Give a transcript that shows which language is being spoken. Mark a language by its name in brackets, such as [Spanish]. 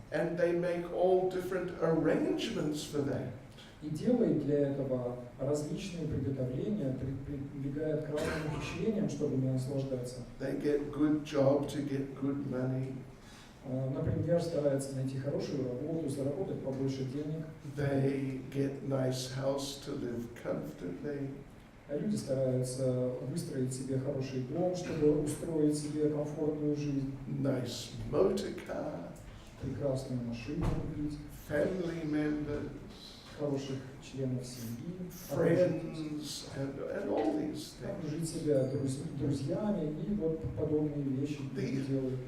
[English] And they make all different arrangements for that. [Russian] И делает для этого различные приготовления, прибегает к разным ухищрениям, чтобы наслаждаться. [English] They get good job to get good money. [Russian] Например, старается найти хорошую работу, заработать побольше денег. [English] They get nice house to live comfortably. [Russian] А люди стараются выстроить себе хороший дом, чтобы устроить себе комфортную жизнь. [English] Nice motor car. [Russian] Прекрасную машину купить. [English] Family members. [Russian] Хороших членов семьи. [English] Friends and all these things. [Russian] Окружить себя друзьями и вот подобные вещи делают.